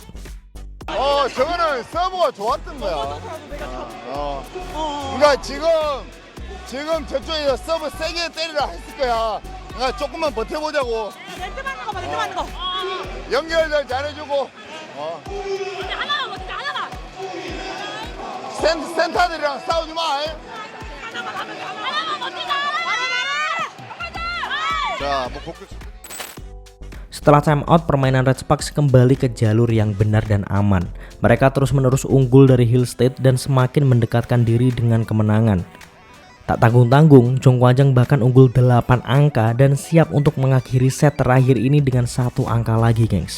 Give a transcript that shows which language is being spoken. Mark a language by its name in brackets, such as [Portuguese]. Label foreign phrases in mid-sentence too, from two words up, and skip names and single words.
[Korean] 저거는 서브가 좋았던 거야. 그러니까 지금 저쪽에서 서브 세게 때리라 했을 거야. 그러니까 조금만 버텨보자고. 멘트 맞는 거 봐, 멘트 맞는 거. 연결 잘해주고. 하나만 버티자, 하나만. 센터들이랑 싸우지 마. 하나만 버티자. 자, 뭐 복귀. [Indonesian] Setelah timeout, permainan Red Sparks kembali ke jalur yang benar dan aman. Mereka terus-menerus unggul dari Hillstead dan semakin mendekatkan diri dengan kemenangan. Tak tanggung-tanggung, Jongkwanjang bahkan unggul 8 angka dan siap untuk mengakhiri set terakhir ini dengan 1 angka lagi, gengs.